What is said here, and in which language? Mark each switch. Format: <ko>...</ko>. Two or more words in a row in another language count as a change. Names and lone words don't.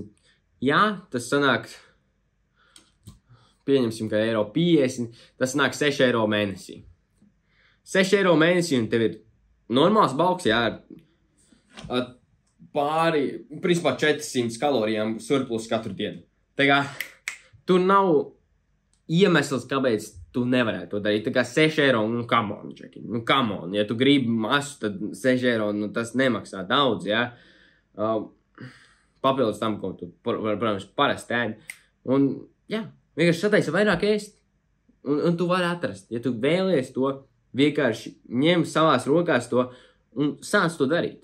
<lv>Jā, tas sanāk, pieņemsim, ka €50, tas sanāk €6 mēnesī. €6 mēnesī, un tev ir normāls balks, jā, pāri, principā 400 kalorijām surplus katru dienu. Tā kā tur nav iemesls, kāpēc tu nevarētu to darīt. Tā kā €6,</lv> <en>come on, Džeki, come on.</en> <lv>Ja tu gribi masu, tad €6, tas nemaksā daudz, jā. Papildus tam, ko tu, protams, parasti ēd. Un, jā, vienkārši sataisi vairāk ēst, un tu vari atrast. Ja tu vēlies to, vienkārši ņem savās rokās to un sāc to darīt.</lv>